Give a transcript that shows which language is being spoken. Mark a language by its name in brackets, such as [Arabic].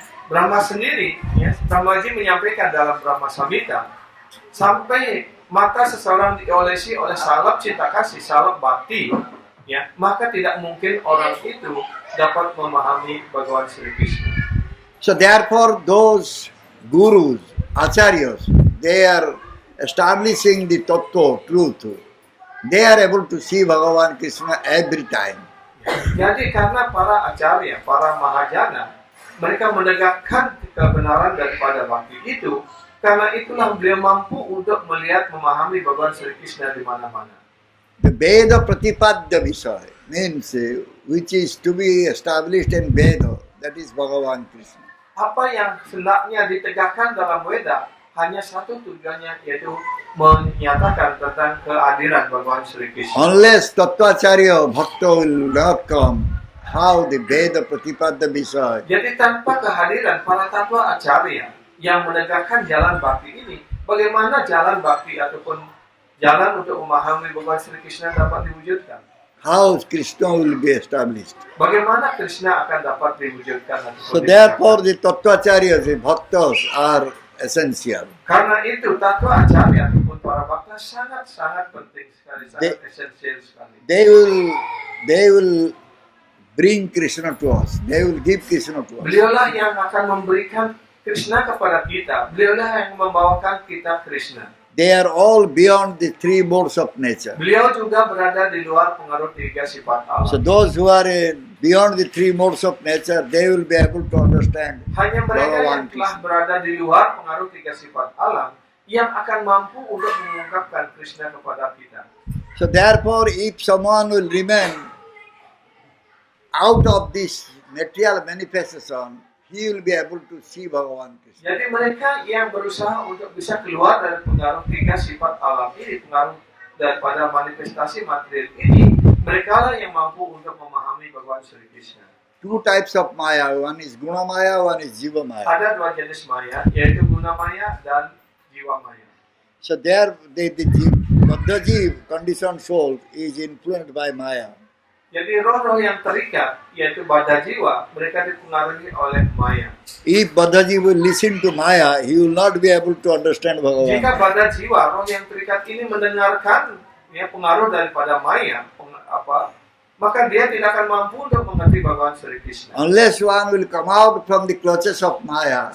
[Indonesian] Brahma sendiri, ya, Brahmaji menyampaikan dalam Brahma Samhita, sampai mata seseorang diolesi oleh salep cinta kasih, salep bakti, ya, maka tidak mungkin orang itu dapat memahami Bhagavan Sri Krishna. [English] So therefore, those gurus, acharyas, they are establishing the tattva, truth. They are able to see Bhagavan Krishna every time. [Indonesian] Jadi karena para acarya, para mahajana, mereka menegakkan kebenaran daripada bakti itu, karena itulah beliau mampu untuk melihat, memahami Bhagavan Sri Krishna di mana-mana. [English] The Veda Pratipadya Visaya means which is to be established in Veda, That is Bhagavan Krishna. [Indonesian] Apa yang hendaknya ditegakkan dalam Weda hanya satu tujuannya, yaitu menyatakan tentang kehadiran Bhagavan Sri Krishna. [English] Unless Tattvacharya Bhakta will not come, how the Veda Pratipadya Visaya, [Indonesian] Jadi tanpa kehadiran para tatwa acarya yang menegakkan jalan bakti ini, bagaimana jalan bakti ataupun jalan untuk memahami Bhagavan Sri Krishna dapat diwujudkan? [English] how Krishna will be established. [Indonesian] Bagaimana Krishna akan dapat diwujudkan? ataupun [English] So therefore the Tattvacharya, the Bhaktas are essential. [Indonesian] karena itu tatwa acarya ataupun para bakta sangat penting sekali, sangat esensial sekali. [English] They will bring Krishna to us. They will give Krishna to us. [Indonesian] Beliaulah yang akan memberikan Krishna kepada kita. Beliaulah yang membawakan kita Krishna. [English] They are all beyond the three modes of nature. [Indonesian] Beliau juga berada di luar pengaruh tiga sifat Allah. [English] So those who are beyond the three modes of nature, they will be able to understand [Indonesian] Hanya mereka yang [English] Bhagavan [Indonesian] telah [English] Krishna. [Indonesian] berada di luar pengaruh tiga sifat alam yang akan mampu untuk mengungkapkan Krishna kepada kita. [English] So therefore, if someone will remain out of this material manifestation, he will be able to see Bhagavan Krishna. [Indonesian] Jadi mereka yang berusaha untuk bisa keluar dari pengaruh tiga sifat alam ini, pengaruh daripada manifestasi material ini, mereka lah yang mampu untuk memahami Bhagavan Sri Krishna. [English] Two types of Maya, one is Guna Maya, one is Jiva Maya. [Indonesian] Ada dua jenis maya, yaitu guna maya dan jiwa maya. [English] So there, the Baddhajiv, conditioned soul, is influenced by Maya. [Indonesian] Jadi roh-roh yang terikat, yaitu badan jiwa, mereka dipengaruhi oleh maya. [English] If Baddhajiv will listen to Maya, he will not be able to understand Bhagavan. [Indonesian] Jika badan jiwa, roh yang terikat ini mendengarkan ya, pengaruh daripada maya, maka dia tidak akan mampu untuk mengerti Bhagavan Sri Krishna. [English] Unless one will come out from the clutches of Maya,